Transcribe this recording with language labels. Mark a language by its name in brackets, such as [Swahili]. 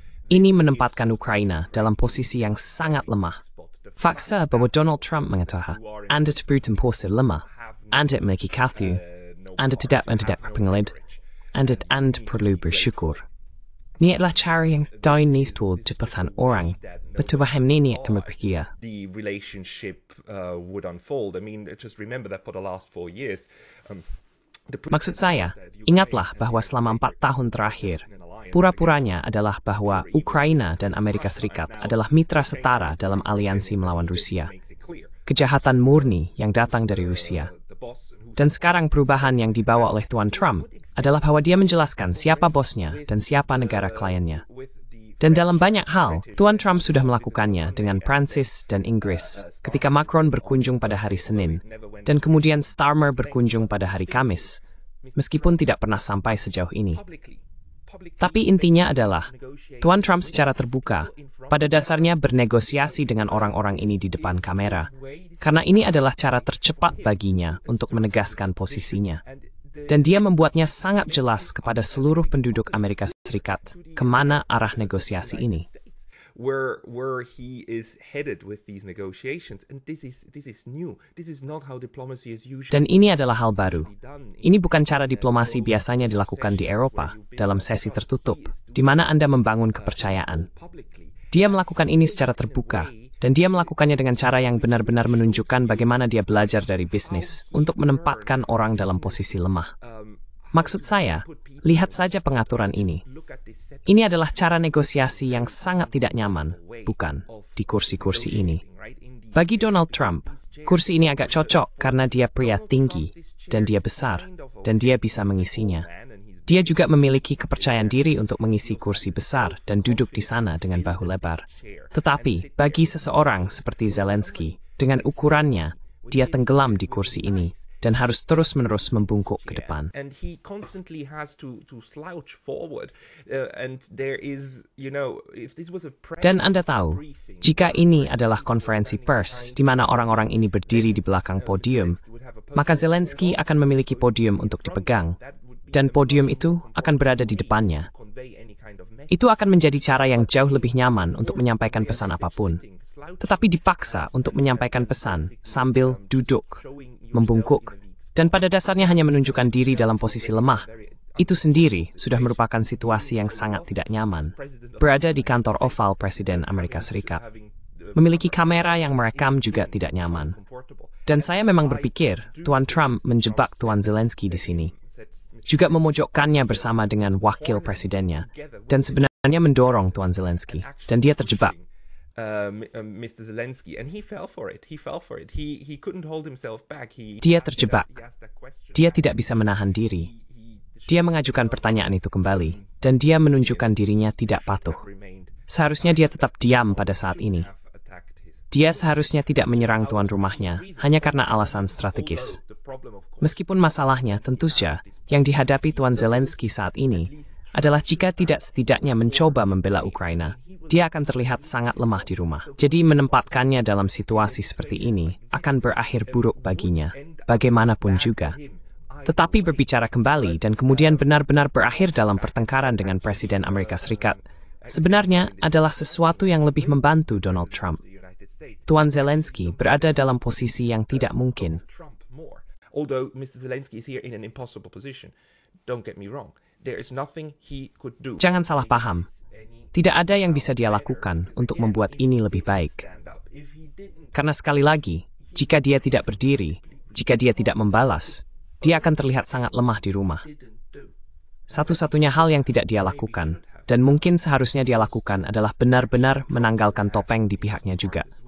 [Indonesian] Ini menempatkan Ukraina dalam posisi yang sangat lemah. Fakta bahwa Donald Trump mengatakan, Anda bertempur lemah, Anda memiliki kartu, Anda tidak berpengelid, Anda perlu bersyukur. Ini adalah cara yang dinosaur cepetan orang, betul ini akan berpikir. [English] The relationship would unfold. I mean, just remember that for the last 4 years. [Indonesian] Maksud saya, ingatlah bahwa selama 4 tahun terakhir, pura-puranya adalah bahwa Ukraina dan Amerika Serikat adalah mitra setara dalam aliansi melawan Rusia. Kejahatan murni yang datang dari Rusia. Dan sekarang perubahan yang dibawa oleh Tuan Trump adalah bahwa dia menjelaskan siapa bosnya dan siapa negara kliennya. Dan dalam banyak hal, Tuan Trump sudah melakukannya dengan Prancis dan Inggris ketika Macron berkunjung pada hari Senin, dan kemudian Starmer berkunjung pada hari Kamis, meskipun tidak pernah sampai sejauh ini. Tapi intinya adalah, Tuan Trump secara terbuka, pada dasarnya bernegosiasi dengan orang-orang ini di depan kamera, karena ini adalah cara tercepat baginya untuk menegaskan posisinya. Dan dia membuatnya sangat jelas kepada seluruh penduduk Amerika Serikat kemana arah negosiasi ini. [English] Where he is headed with these negotiations, and this is new. This is not how diplomacy is usually. [Indonesian] Dan ini adalah hal baru. Ini bukan cara diplomasi biasanya dilakukan di Eropa dalam sesi tertutup, di mana Anda membangun kepercayaan. Dia melakukan ini secara terbuka, dan dia melakukannya dengan cara yang benar-benar menunjukkan bagaimana dia belajar dari bisnis untuk menempatkan orang dalam posisi lemah. Maksud saya, lihat saja pengaturan ini. Ini adalah cara negosiasi yang sangat tidak nyaman, bukan, di kursi-kursi ini. Bagi Donald Trump, kursi ini agak cocok karena dia pria tinggi, dan dia besar, dan dia bisa mengisinya. Dia juga memiliki kepercayaan diri untuk mengisi kursi besar dan duduk di sana dengan bahu lebar. Tetapi, bagi seseorang seperti Zelensky, dengan ukurannya, dia tenggelam di kursi ini, dan harus terus-menerus membungkuk ke depan. [English] And he constantly has to slouch forward. And there is, if this was a [Indonesian] Dan Anda tahu, jika ini adalah konferensi pers di mana orang-orang ini berdiri di belakang podium, maka Zelensky akan memiliki podium untuk dipegang, dan podium itu akan berada di depannya. Itu akan menjadi cara yang jauh lebih nyaman untuk menyampaikan pesan apapun, tetapi dipaksa untuk menyampaikan pesan sambil duduk, membungkuk, dan pada dasarnya hanya menunjukkan diri dalam posisi lemah. Itu sendiri sudah merupakan situasi yang sangat tidak nyaman. Berada di kantor oval Presiden Amerika Serikat. Memiliki kamera yang merekam juga tidak nyaman. Dan saya memang berpikir Tuan Trump menjebak Tuan Zelensky di sini. Juga memojokkannya bersama dengan wakil presidennya. Dan sebenarnya mendorong Tuan Zelensky. Dan dia terjebak. [English] Mr. Zelensky, and he fell for it. He couldn't hold himself back. [Indonesian] Dia terjebak. Dia tidak bisa menahan diri. Dia mengajukan pertanyaan itu kembali, dan dia menunjukkan dirinya tidak patuh. Seharusnya dia tetap diam pada saat ini. Dia seharusnya tidak menyerang tuan rumahnya, hanya karena alasan strategis. Meskipun masalahnya tentu saja yang dihadapi Tuan Zelensky saat ini adalah jika tidak setidaknya mencoba membela Ukraina, dia akan terlihat sangat lemah di rumah. Jadi menempatkannya dalam situasi seperti ini akan berakhir buruk baginya, bagaimanapun juga. Tetapi berbicara kembali dan kemudian benar-benar berakhir dalam pertengkaran dengan Presiden Amerika Serikat, sebenarnya adalah sesuatu yang lebih membantu Donald Trump. Tuan Zelensky berada dalam posisi yang tidak mungkin. [English] Although Mr. Zelensky is here in an impossible position, don't get me wrong. There is nothing he could do. [Indonesian] Jangan salah paham. Tidak ada yang bisa dia lakukan untuk membuat ini lebih baik. Karena sekali lagi, jika dia tidak berdiri, jika dia tidak membalas, dia akan terlihat sangat lemah di rumah. Satu-satunya hal yang tidak dia lakukan, dan mungkin seharusnya dia lakukan adalah benar-benar menanggalkan topeng di pihaknya juga.